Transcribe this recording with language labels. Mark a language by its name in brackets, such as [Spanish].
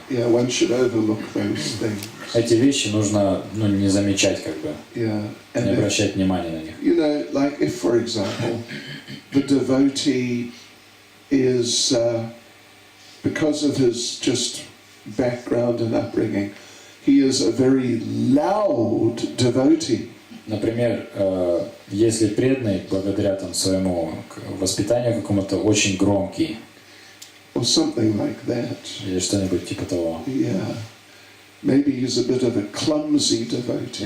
[English] Yeah, one should overlook those things. [Russian] Эти вещи нужно не замечать, [English] yeah. [Russian] не обращать внимания на них. [English] You know, like if, for example, the devotee is, because of his just background and upbringing, he is a very loud devotee. [Russian] Например, если преданный, благодаря своему воспитанию какому-то, очень громкий, [English] or something like that. [Russian] Или что-нибудь типа того. [English] Yeah. Maybe he's a bit of a clumsy devotee.